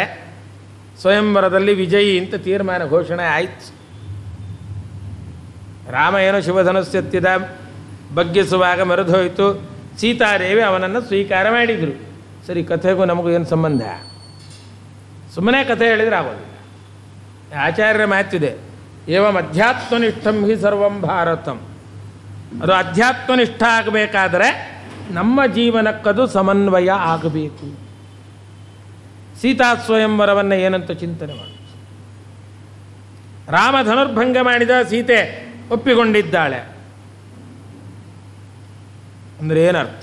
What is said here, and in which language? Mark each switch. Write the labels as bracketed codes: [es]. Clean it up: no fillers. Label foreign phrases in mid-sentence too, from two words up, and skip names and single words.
[kn] ಸ್ವಯಂವರದಲ್ಲಿ ವಿಜಯಿ ಅಂತ ತೀರ್ಮಾನ ಘೋಷಣೆ ಆಯಿತು. ರಾಮ ಏನೋ ಶಿವಧನುಸ್ಸೆತ್ತಿದ, ಬಗ್ಗಿಸುವಾಗ ಮರೆದೋಯ್ತು. ಸೀತಾದೇವಿ ಅವನನ್ನು ಸ್ವೀಕಾರ ಮಾಡಿದರು. ಸರಿ, ಕಥೆಗೂ ನಮಗೂ ಏನು ಸಂಬಂಧ? ಸುಮ್ಮನೆ ಕಥೆ ಹೇಳಿದರೆ ಆಗೋದಿಲ್ಲ. ಆಚಾರ್ಯರ ಮಾತಿದೆ, [sa] ಏವಂ ಅಧ್ಯಾತ್ಮನಿಷ್ಠಂ ಹಿ ಸರ್ವಂ ಭಾರತಂ. [kn] ಅದು ಅಧ್ಯಾತ್ಮನಿಷ್ಠ ಆಗಬೇಕಾದರೆ ನಮ್ಮ ಜೀವನಕ್ಕದು ಸಮನ್ವಯ ಆಗಬೇಕು. ಸೀತಾ ಸ್ವಯಂವರವನ್ನು ಏನಂತ ಚಿಂತನೆ ಮಾಡಿ, ರಾಮ ಧನುರ್ಭಂಗ ಮಾಡಿದ, ಸೀತೆ ಒಪ್ಪಿಕೊಂಡಿದ್ದಾಳೆ ಅಂದರೆ ಏನರ್ಥ?